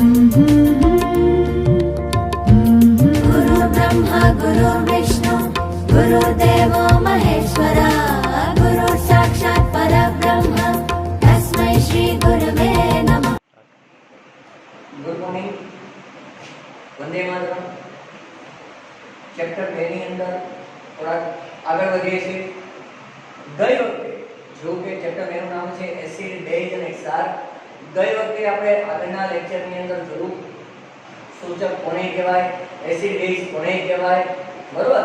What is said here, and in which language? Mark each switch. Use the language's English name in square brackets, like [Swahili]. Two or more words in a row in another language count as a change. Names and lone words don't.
[Sanskrit] गुरु ब्रह्मा गुरु विष्णु गुरुदेवो महेश्वरा गुरु साक्षात् परब्रह्म तस्मै श्री गुरवे नमः। [English] Good morning. वंदे मातरम। [Gujarati] चैप्टर 2 ની અંદર થોડા આગળ વધીએ છીએ। ગઈ વખતે જો કે ચેપ્ટર 2 નું નામ છે [English] acid base [Gujarati] અને ક્ષાર। ગઈ વખતે આપણે આગળના લેક્ચર ની અંદર જોયું સૂચક કોને કહેવાય, [English] acid base [Gujarati] કોને કહેવાય, બરોબર।